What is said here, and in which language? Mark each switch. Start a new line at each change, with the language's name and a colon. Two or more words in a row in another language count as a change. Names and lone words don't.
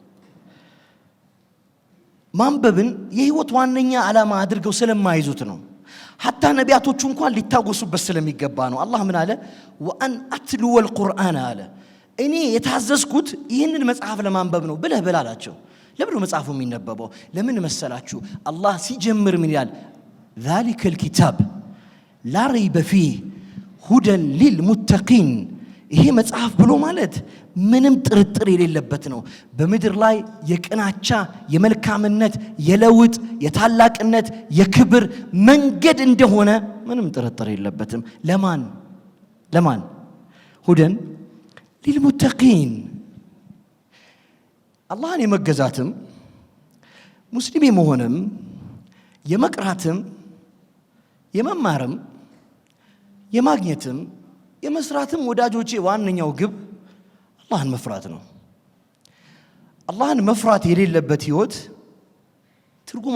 Amharic: ማንበብን የህይወት ዋነኛ ዓላማ አድርገው ስለማይዙት ነው حتى ነቢያቶቹ እንኳን ሊታወሱበት ስለሚገባ ነው አላህ ምን አለ
Arabic: وأن أتلو القرآن
Amharic: አለ እኔ የታዘዝኩት ይህንን መጽሐፍ ለማንበብ ነው ብለህ በላላቸው ለምን መጽሐፉ የሚነበበው ለምን መሰላችሁ አላህ ሲጀምር ምን ይላል
Arabic: ذلك الكتاب لا ريب فيه هدى للمتقين
Amharic: ይሄ መጽሐፍ ብሎ ማለት ምንም ጥርጥር የሌለበት ነው በመድር ላይ የቅናቻ የመልካምነት የለውጥ የታላቅነት የክብር መንገድ እንደሆነ ምንም ጥርጥር የለበትም ለማን
Arabic: هدى للمتقين
Amharic: الله የመገዛትም ሙስሊም የመሆንም የመቅራትም የመማርም የማግኘትም የመስራትም ወዳጆቼ ዋነኛው ግብ አላህን መፍራት ነው አላህን መፍራት የሌለበት ህይወት ትርጉም